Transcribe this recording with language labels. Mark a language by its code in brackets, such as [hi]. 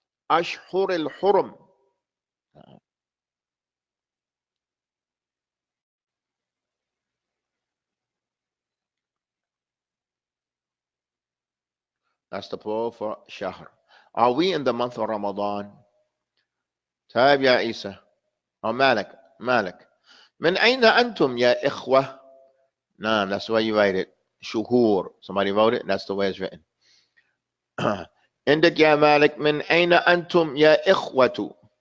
[ar] Ashhur al-hurum. [en] That's the plural for shahr. Are we in the month of Ramadan? [ar] طيب يا عيسى أو مالك من أين أنتم يا إخوة? [en] No, that's the way you write it. Shuhur. Somebody wrote it, that's the way it's written. [ar] عندك يا مالك من أين أنتم يا إخوة?